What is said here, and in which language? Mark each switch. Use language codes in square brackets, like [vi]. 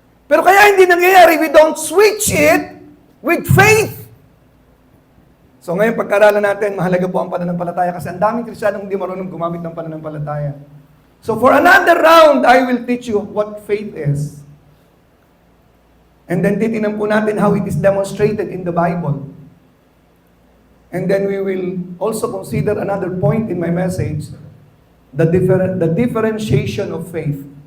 [tl] Pero kaya hindi nangyayari, [en] we don't switch it with faith. [tl] So ngayon, pagkaralan natin, mahalaga po ang pananampalataya kasi ang daming Kristiyanong hindi marunong gumamit ng pananampalataya. [en] So for another round, I will teach you what faith is. And then [tl] titingnan po natin [en] how it is demonstrated in the Bible. And then we will also consider another point in my message, the differentiation of faith.